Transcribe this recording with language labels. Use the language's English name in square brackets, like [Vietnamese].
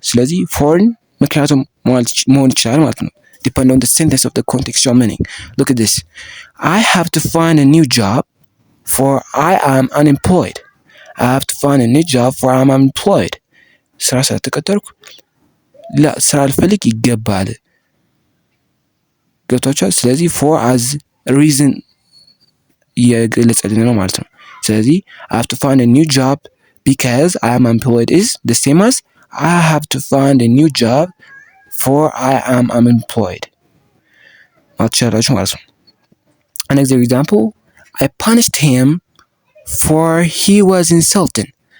[Amharic] ስለዚህ foreign ምክንያቱም መሆን ይችላል ማለት ነው። [English] Depend on the sentence of the contextual meaning. Look at this. I have to find a new job for I am unemployed. I have to find a new job for I am unemployed. [Amharic] ስራ ስለተቀጠርኩ ስራ ልፈልግ ይገባል። ገብቷችኋል? [English] ስለዚህ for as reason [Amharic] እየገለጸልን ነው ማለት ነው። ስለዚህ [English] I have to find a new job because I am unemployed is the same as I have to find a new job for I am unemployed [Amharic] ማለት ትችላላችሁ ማለት ነው። [English] Another example, I punished him for he was insulting.